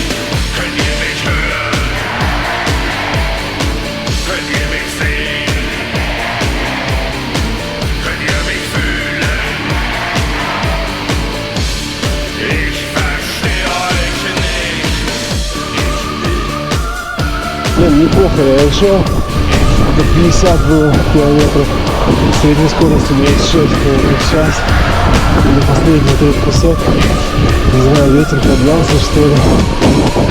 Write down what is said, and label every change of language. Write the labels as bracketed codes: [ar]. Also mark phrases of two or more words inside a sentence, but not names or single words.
[de] Könnt ihr mich hören? Könnt ihr mich sehen? Könnt ihr mich fühlen? Ich verstehe euch nicht. [ru] Неплохо я шел. Это 50 было километров. Средней скоростью 26 км в час. И последний вот этот кусок. Не знаю, ветер поднялся, что ли.